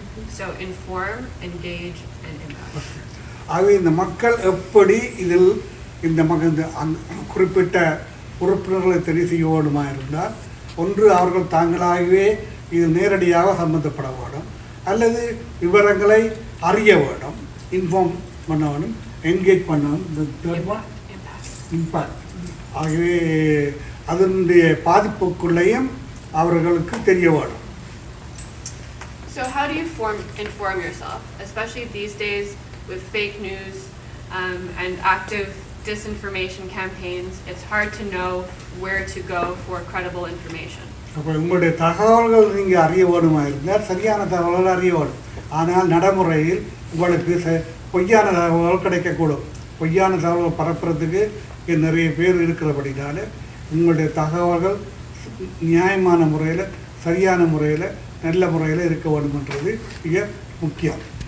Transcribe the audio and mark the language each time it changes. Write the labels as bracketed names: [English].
[English] So inform, engage, and impact. [Tamil] ஆகவே இந்த மக்கள் எப்படி இதில் இந்த குறிப்பிட்ட உறுப்பினர்களை தெரிவு செய்ய வேண்டுமா இருந்தால் ஒன்று அவர்கள் தாங்களாகவே இது நேரடியாக சம்பந்தப்பட வேண்டும் அல்லது விவரங்களை அறிய வேண்டும் இன்ஃபார்ம் பண்ண வேண்டும் என்கேஜ் பண்ண வேண்டும் இம்பாக்ட் ஆகவே அதனுடைய பாதிப்புக்குள்ளேயும் அவர்களுக்கு தெரிய வேண்டும் [English] So how do you inform yourself, especially these days with fake news and active disinformation campaigns? It's hard to know where to go for credible information. [Tamil] அப்போ உங்களுடைய தகவல்கள் நீங்கள் அறிய வேணுமா இருந்தால் சரியான தகவல்கள் அறிய வேணும் ஆனால் நடைமுறையில் உங்களுக்கு பொய்யான தகவல்கள் கிடைக்கக்கூடும் பொய்யான தகவல்கள் பரப்புறதுக்கு நிறைய பேர் இருக்கிறபடினால உங்களுடைய தகவல்கள் நியாயமான முறையில் சரியான முறையில் நல்ல முறையில் இருக்க வேண்டும்ன்றது மிக முக்கியம்